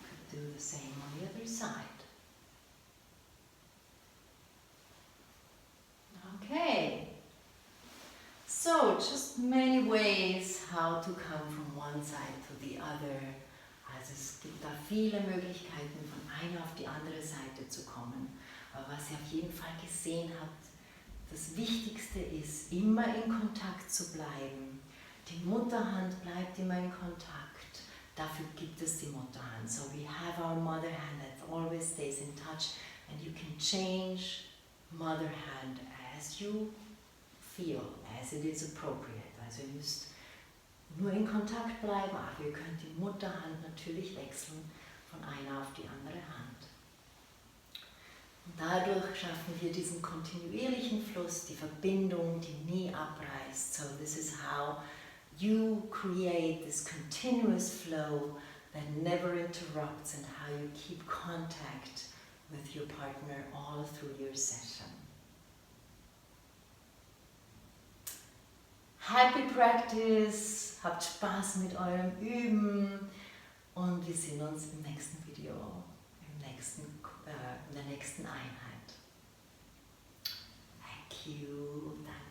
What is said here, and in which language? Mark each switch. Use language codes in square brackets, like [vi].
[en] Do the same on the other side. Okay. So, just many ways how to come from one side to the other. [de] Also es gibt da viele Möglichkeiten, von einer auf die andere Seite zu kommen. Aber was ihr auf jeden Fall gesehen habt, das Wichtigste ist, immer in Kontakt zu bleiben. Die Mutterhand bleibt immer in Kontakt. Dafür gibt es die Mutterhand. [en] So we have our mother hand that always stays in touch, and you can change mother hand as you feel, as it is appropriate. [de] Also ihr müsst nur in Kontakt bleiben, aber ihr könnt die Mutterhand natürlich wechseln von einer auf die andere Hand. Und dadurch schaffen wir diesen kontinuierlichen Fluss, die Verbindung, die nie abreißt. [en] So this is how you create this continuous flow that never interrupts, and how you keep contact with your partner all through your session. Happy practice, [de] habt Spaß mit eurem Üben und wir sehen uns im nächsten Video, in der nächsten Einheit. [en] Thank you.